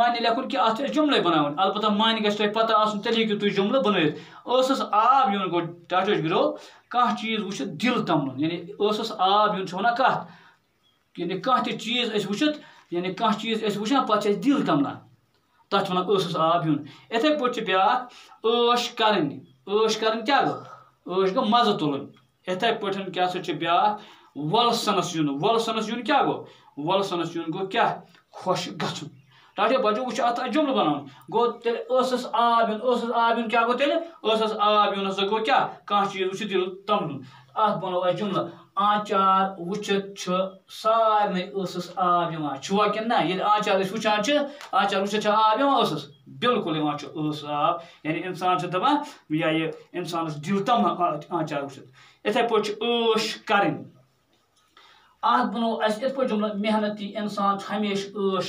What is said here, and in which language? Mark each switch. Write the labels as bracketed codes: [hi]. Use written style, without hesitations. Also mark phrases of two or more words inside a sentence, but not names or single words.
[ks] معنی لیکھُن کینٛہہ اتھ چھِ اَسہِ جملے بناوٕنۍ البتہ معنی گژھِ تۄہہِ پتہ آسُن تیٚلہِ ہیٚکِو تُہۍ جملہٕ بنٲوِتھ ٲسس آب یُن گوٚو ٹاٹھو گِرو کانٛہہ چیٖز وٕچھِتھ دِل تمنُن یعنی ٲسس آب یُن چھِ وَنان کتھ یعنی کانٛہہ تہِ چیٖز أسۍ وٕچھِتھ یعنی کانٛہہ چیٖز أسۍ وٕچھان پتہٕ چھِ اَسہِ دِل تمنان تتھ چھِ وَنان ٲسس آب یُن یِتھے پٲٹھۍ چھِ بیٛاکھ عٲش کرٕنۍ کیاہ گوٚو عٲش گوٚو مزٕ تُلُن یِتھے پٲٹھۍ کیاہ سا چھِ بیٛاکھ وۄلسنس یُن کیاہ گوٚو وۄلسنس یُن گوٚو کیاہ خۄش گژھُن ٹاٹے بچو وہ ات جملہ بنان گو تیل آب یون کیا گو تیل آب یون ہسا گو کیا کانٛہہ چیز وچھِتھ دل تمبلُن ات بنو اس جملہ آنچار وچھِتھ سارنٕے آب یوان چھوا کِنہٕ نہ ییٚلہِ آنچار أسۍ وٕچھان چھِ آنچار وٕچھِتھ چھا آب یوان بالکل یوان چھُ آب یعنی اِنسان چھُ دپان یا یہِ اِنسانس دل تمبلان آنچار وٕچھِتھ یِتھے پٲٹھۍ چھِ عٲش کَرٕنۍ ات بنو اَسہِ یِتھ پٲٹھۍ جملہ محنتی اِنسان چھُ ہمیشہِ عٲش